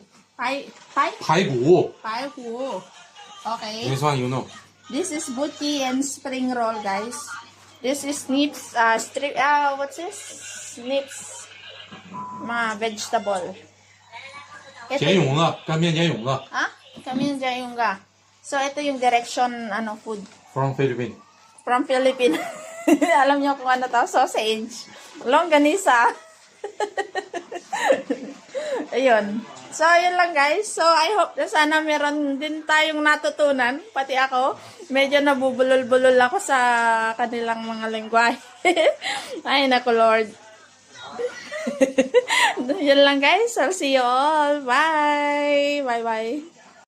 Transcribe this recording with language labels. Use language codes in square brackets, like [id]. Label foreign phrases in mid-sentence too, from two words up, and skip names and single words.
[zh] Pai? Pai? 排骨， Paihu. Okay. [en] this one you know， This is buti and spring roll, guys. This is nips, what's this? [tl] Nips. Mga vegetable. Ito [zh] 茧蛹子，干煸茧蛹子 [tl] Ha? Kami yung ga. So, ito yung direction, food. [en] ，from Philippines， From Philippines. [tl] Alam niyo kung ano to? Sausage. Longganisa. Ayun. So, ayun lang guys. So, [en] I hope [tl] na sana meron din tayong natutunan. Pati ako. Medyo nabubulol-bulol ako sa kanilang mga lengguwahe. Ay, naku Lord. Yun lang guys. [en] I'll see you all. Bye. Bye-bye.